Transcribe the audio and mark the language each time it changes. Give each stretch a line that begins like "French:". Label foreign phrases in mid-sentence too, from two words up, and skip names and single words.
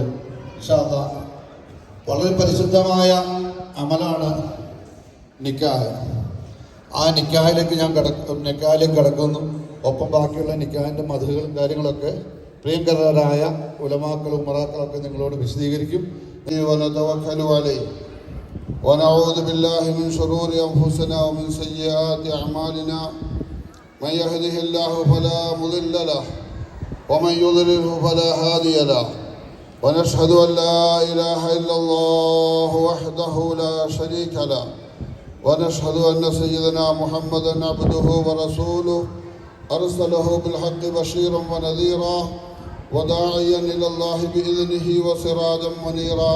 Arabic: إن شاء الله
Malayalam: വളരെ പരിശുദ്ധമായ അമലാണ് നിക്കാഹ്. ആ നിക്കാഹിലേക്ക് നിക്കാഹിലേക്ക് കടക്കുന്നു. ഒപ്പം ബാക്കിയുള്ള നിക്കാഹിൻ്റെ മധുകളും കാര്യങ്ങളൊക്കെ പ്രിയങ്കരായ ഉലമാക്കളും ഉമറാക്കളൊക്കെ നിങ്ങളോട് വിശദീകരിക്കും.
Arabic: ونعوذ بالله من شرور أنفسنا ومن سيئات أعمالنا من يهده الله فلا مضل له ومن يضلله فلا هادي له ونشهد أن لا إله إلا الله وحده لا شريك له ونشهد أن سيدنا محمدا عبده ورسوله أرسله بالحق بشيرا ونذيرا وداعيا إلى الله بإذنه وسراجا منيرا.